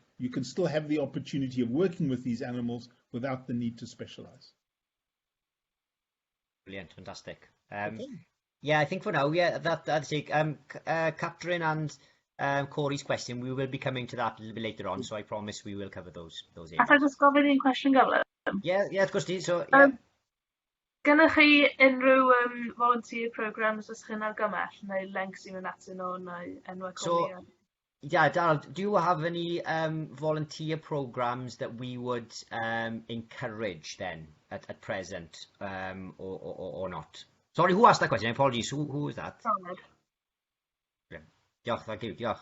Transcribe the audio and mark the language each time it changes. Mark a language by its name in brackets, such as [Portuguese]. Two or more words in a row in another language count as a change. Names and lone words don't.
[English] You can still have the opportunity of working with these animals without the need to specialize. Brilliant, fantastic. Okay. Yeah, I think for now, that's it. Catherine and Corey's question, we will be coming to that a little bit later on, so I promise we will cover those areas. [Welsh] Allai just gofyn un cwestiwn gyflym? [English] Yeah, of course. So, yeah. [Welsh] Gennych chi unrhyw [English] volunteer programs [Welsh] os chi'n argymell, neu links i mynd atyn nhw, neu enwau cwmni? [English] Yeah, Darryl, do you have any volunteer programs that we would encourage then at present, or not? Sorry, who asked that question? Apologies. Who was that? Yeah. Diolch, thank you. Diolch.